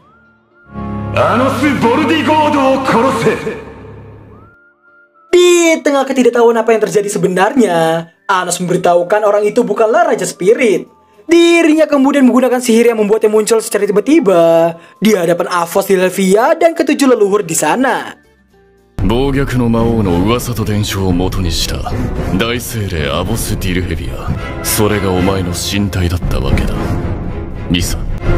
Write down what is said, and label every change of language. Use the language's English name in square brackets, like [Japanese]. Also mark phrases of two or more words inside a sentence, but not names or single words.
[Indonesian] Di tengah ketidaktahuan apa yang terjadi sebenarnya, Anos memberitahukan orang itu bukanlah Raja Spirit. Dirinya kemudian menggunakan sihir yang membuatnya muncul secara tiba-tiba di hadapan Avos di Helvia dan ketujuh leluhur di sana. [Japanese] 暴虐の魔王の噂と伝承を元にした大精霊アボス・ディルヘビア、それがお前の身体だったわけだ。リサ